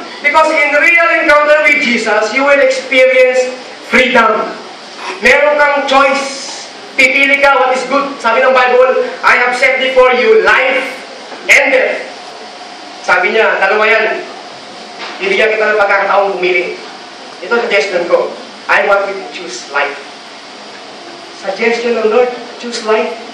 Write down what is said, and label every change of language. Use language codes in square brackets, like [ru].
[en] Because in real encounter with Jesus, you will experience freedom. [tl] Meron kang choice. Pipili ka [en] what is good. [tl] Sabi ng Bible, [en] I have set before you life and death. [tl] Sabi niya, dalawa yan. Bibigyan kita ng pagkakataong pumili. Ito suggestion ko. [en] I want you to choose life. [tl] Suggestion ng Lord, [en] choose life.